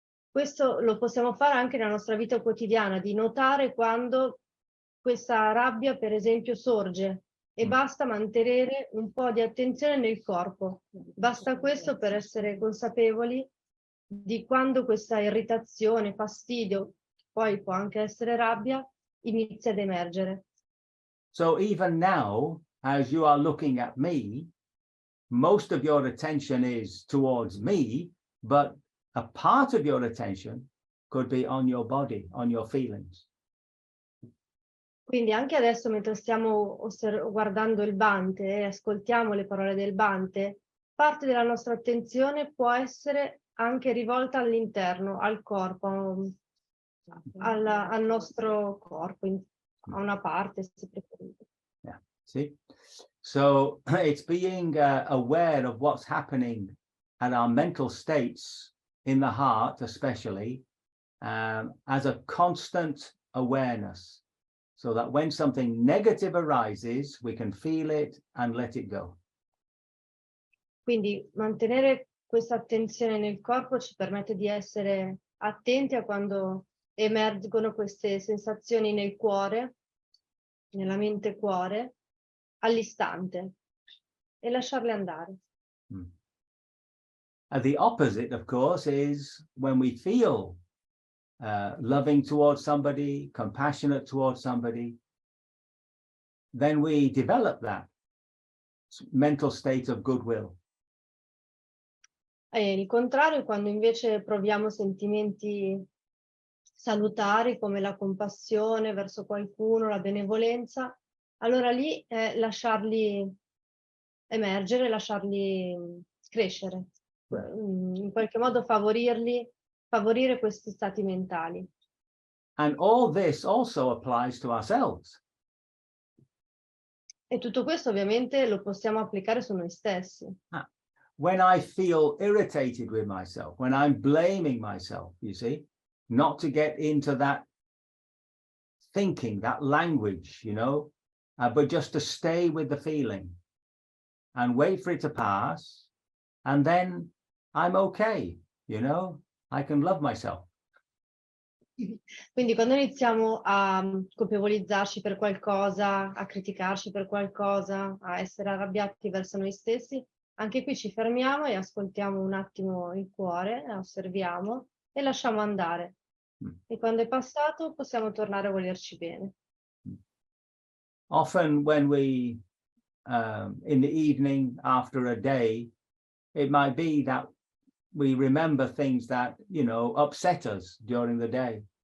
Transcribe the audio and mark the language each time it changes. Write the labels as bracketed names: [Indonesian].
[Italian] Questo lo possiamo fare anche nella nostra vita quotidiana, di notare quando questa rabbia, per esempio, sorge e basta mantenere un po' di attenzione nel corpo. Basta questo per essere consapevoli di quando questa irritazione, fastidio, poi può anche essere rabbia, inizia ad emergere. [English] So even now, as you are looking at me, most of your attention is towards me, but a part of your attention could be on your body, on your feelings. [Italian] Quindi anche adesso, mentre stiamo guardando il Bhante e ascoltiamo le parole del Bhante, parte della nostra attenzione può essere anche rivolta all'interno, al corpo, al nostro corpo, a una parte, se preferite. [English] Yeah, see? So it's being aware of what's happening at our mental states in the heart, especially, as a constant awareness, so that when something negative arises, we can feel it and let it go. [Italian] Quindi mantenere questa attenzione nel corpo ci permette di essere attenti a quando emergono queste sensazioni nel cuore, nella mente cuore, all'istante e lasciarle andare. [English] And the opposite, of course, is when we feel loving towards somebody, compassionate towards somebody, then we develop that mental state of goodwill. [Italian] E il contrario, quando invece proviamo sentimenti salutari come la compassione verso qualcuno, la benevolenza, allora lì lasciarli emergere, lasciarli crescere, in qualche modo favorire questi stati mentali. [English] And all this also applies to ourselves. [Italian] E tutto questo ovviamente lo possiamo applicare su noi stessi. [English] When I feel irritated with myself, when I'm blaming myself, you see, not to get into that thinking, that language, you know, but just to stay with the feeling and wait for it to pass, and then I'm okay, you know, I can love myself. [Italian] Quindi quando iniziamo a colpevolizzarci per qualcosa, a criticarci per qualcosa, a essere arrabbiati verso noi stessi, anche qui ci fermiamo e ascoltiamo un attimo il cuore, osserviamo e lasciamo andare. E quando è passato possiamo tornare a volerci bene. [English] Often when we, in the evening after a day, it might be that we remember things that, you know, upset us during the day.